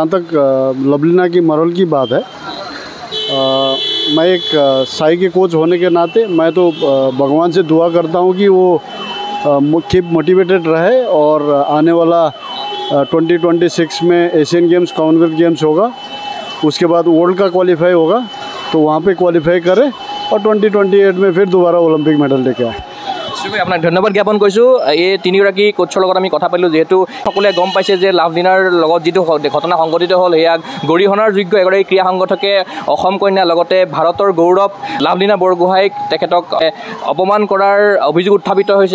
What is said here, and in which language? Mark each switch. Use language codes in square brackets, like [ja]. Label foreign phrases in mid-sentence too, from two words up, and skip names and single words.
[hi] जहाँ तक लवलीना की मॉरल की बात है, मैं एक साई के कोच होने के नाते मैं तो भगवान से दुआ करता हूँ कि वो [en] keep motivated [hi] रहे और आने वाला 2026 में एशियन गेम्स, कॉमनवेल्थ गेम्स होगा, उसके बाद वर्ल्ड का क्वालिफाई होगा, तो वहाँ पे क्वालिफाई करे और 2028 में फिर दोबारा ओलंपिक मेडल लेके आए। [as] আপোনাক ধন্যবাদ জ্ঞাপন কৰিছোঁ। এই তিনিগৰাকী কোচৰ লগত আমি কথা পাতিলোঁ, যিহেতু সকলোৱে গম পাইছে যে লাভলিনাৰ লগত যিটো ঘটনা সংঘটিত হ'ল সেয়া গৰিহণাৰ যোগ্য এগৰাকী ক্ৰীড়া সংগঠকে অসম কন্যা লগতে ভাৰতৰ গৌৰৱ লাভলিনা বৰগোহাঁইক তেখেতক অপমান কৰাৰ অভিযোগ উত্থাপিত হৈছে।